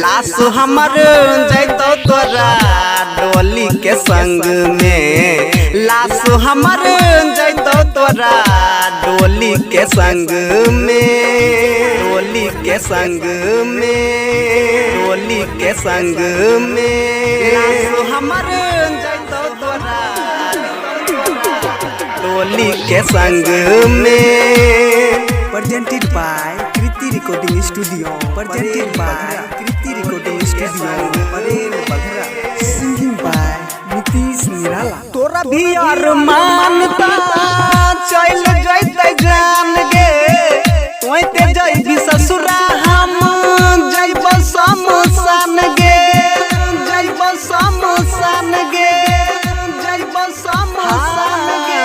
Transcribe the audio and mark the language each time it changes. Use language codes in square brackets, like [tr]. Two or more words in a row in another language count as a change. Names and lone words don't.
[mai] लाश हमर जैतो तोरा डोली के संग में, लाश हमर जैतो तोरा डोली के संग में, डोली के संग में, डोली के संग में। लाश हमर जैतो तोरा डोली के संग में। [en] Presented by Kriti Recording Studio, presented by Kriti Recording Studio, Parel Baghra. Singing by Nitish Nirala. [mai] तोरा भी अरमानता चल जैते जान गे, तोय ते जइबी ससुरा हम जइब शमशान गे, जइब शमशान गे, जइब शमशान गे।